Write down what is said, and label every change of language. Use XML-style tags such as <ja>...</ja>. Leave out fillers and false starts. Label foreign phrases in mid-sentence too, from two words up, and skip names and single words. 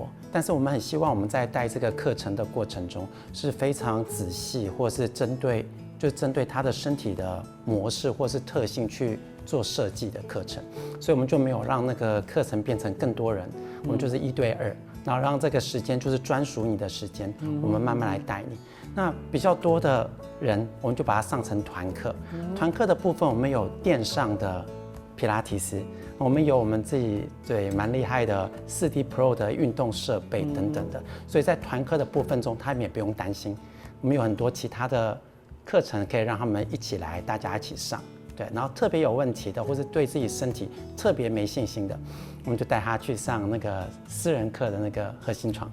<zh>但是我們很希望我們在帶這個課程的過程中是非常仔細，或是針對他的身體的模式或是特性去做設計的課程，所以我們就沒有讓那個課程變成更多人，我們就是1對2，然後讓這個時間就是專屬你的時間，我們慢慢來帶你。那比較多的人，我們就把它上成團課。團課的部分，我們有電上的皮拉提斯，我們有我們自己對蠻厲害的4D Pro 的運動設備等等的，所以在團課的部分中，他們也不用擔心。我們有很多其他的課程可以讓他們一起來，大家一起上。对，然后特别有问题的，或是对自己身体特别没信心的，我们就带他去上那个私人课的那个核心床。</zh>